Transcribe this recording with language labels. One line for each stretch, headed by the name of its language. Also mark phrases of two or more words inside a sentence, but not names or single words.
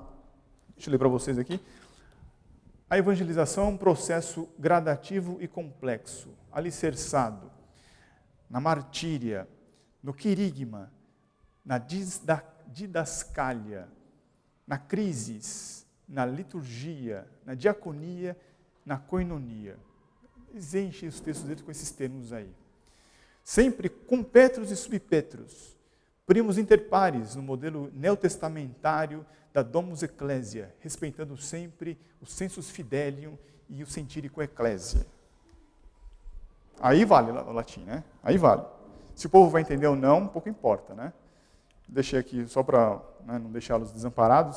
Portuguese: Deixa eu ler para vocês aqui. A evangelização é um processo gradativo e complexo, alicerçado na martíria, no querigma, na didascália, na crisis, na liturgia, na diaconia, na koinonia. Eles enchem os textos deles com esses termos aí.
Latin: Sempre cum petros e subpetros, primos inter pares,
Portuguese: no modelo neotestamentário da
Latin: Domus Ecclesia,
Portuguese: respeitando sempre o
Latin: sensus fidelium
Portuguese: e o
Latin: sentirico ecclesia.
Portuguese: Aí vale o latim, né? Aí vale. Se o povo vai entender ou não, pouco importa, né? Deixei aqui só para não deixá-los desamparados.